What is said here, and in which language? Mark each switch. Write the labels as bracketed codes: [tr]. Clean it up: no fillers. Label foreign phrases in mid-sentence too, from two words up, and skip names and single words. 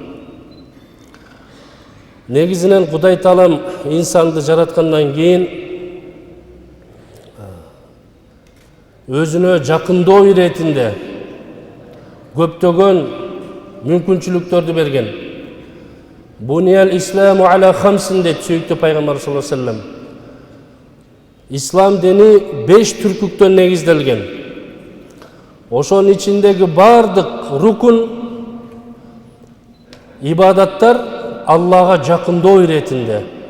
[ky] Негизинен Кудай Таалам инсанды жараткандан кийин өзүнө жакындоо иретинде көптөгөн мүмкүнчүлүктөрдү берген. [ar] بني الإسلام على خمس [ky] дейт сүйүктүү пайгамбар [ar] صلى الله عليه وسلم. [ky] Ислам дини 5 түркүктөн негизделген. Ошонун ичиндеги бардык рукун ибадаттар Аллага жакындоо иретинде.